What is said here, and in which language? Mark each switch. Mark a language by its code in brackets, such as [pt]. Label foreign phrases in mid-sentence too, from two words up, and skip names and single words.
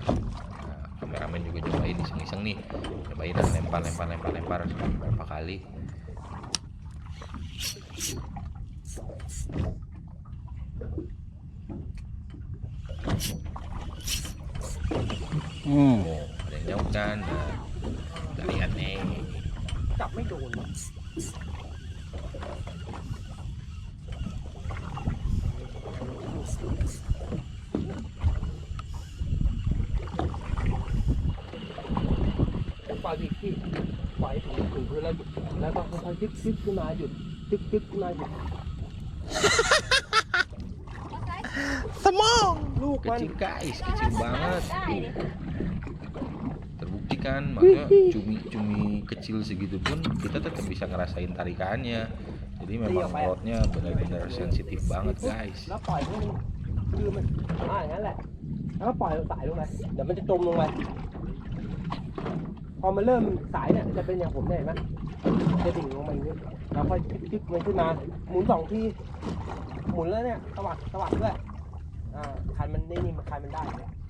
[id] Nah, kameramen juga cobain iseng-iseng nih. Cobain lempar beberapa kali. Oh, ada yang nyaut kan. Nah, kita lihat nih. [th] จับไม่โดนว่ะปล่อยอีกที่ปล่อยถึงพื้นแล้วหยุดแล้วก็ค่อยๆดึกขึ้นมาหยุดดึกขึ้นมาหยุดลูกมัน [id] Kecil guys, kecil banget. Tuh. Terbukti kan, makanya cumi kecil segitu pun kita tetap bisa ngerasain tarikannya. Jadi memang rotnya benar-benar sensitif banget guys. [th] แล้วปล่อยให้มันคือมันอย่างนั้นแหละแล้วก็ปล่อยสายลงไปเดี๋ยวมันจะจมลงไปพอมันเริ่มสายเนี่ยจะเป็นอย่างผมเนี่ยเห็นไหมจะดิ่งลงมาอย่างนี้แล้วค่อยดึกมันขึ้นมาหมุน2 ทีหมุนแล้วเนี่ยตวัดด้วยคันมันนี่มันคันมันได้เนี่ย